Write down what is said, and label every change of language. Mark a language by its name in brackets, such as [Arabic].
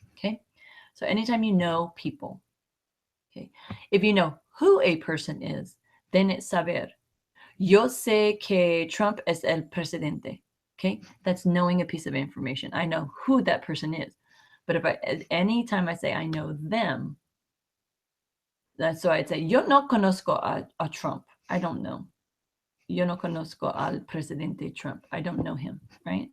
[English] Okay, so anytime you know people, okay, if you know who a person is, then it's saber. [Spanish] Yo sé que Trump es el presidente. [English] Okay, that's knowing a piece of information. I know who that person is, but if anytime I say I know them, that's so I'd say [Spanish] yo no conozco a Trump. [English] I don't know. [Spanish] Yo no conozco al presidente Trump. [English] I don't know him, right?